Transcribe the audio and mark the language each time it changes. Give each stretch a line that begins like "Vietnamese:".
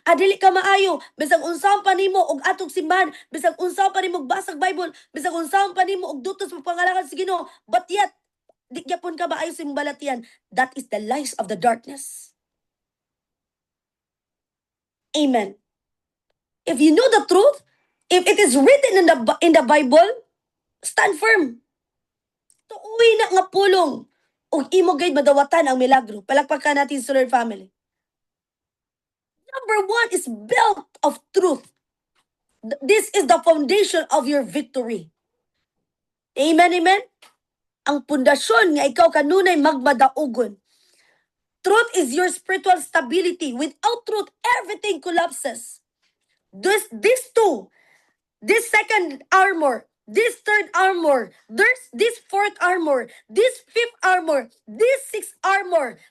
Cebuano: Dili ka maayo, bisag unsaon pa nimo og atog simbahan, bisag unsaon pa nimo og basag Bible, bisag unsaon pa nimo og dutos mo pangalangan sa Ginoo,
English: but yet
Cebuano: di gyapon ka maayo sa imong balatian.
English: That is the lies of the darkness. Amen. If you know the truth, if it is written in the Bible, stand firm.
Cebuano: Tuuwi na nga pulong ug imo gayud madawatan ang milagro.
Filipino: Palakpakan natin sa Lord family.
English: Number one is built of truth. This is the foundation of your victory. Amen, amen?
Cebuano: Ang pundasyon nga ikaw kanunay magmadaugon.
English: Truth is your spiritual stability. Without truth, everything collapses. These two, this second armor, this third armor, there's this fourth armor, this fifth armor, this sixth armor.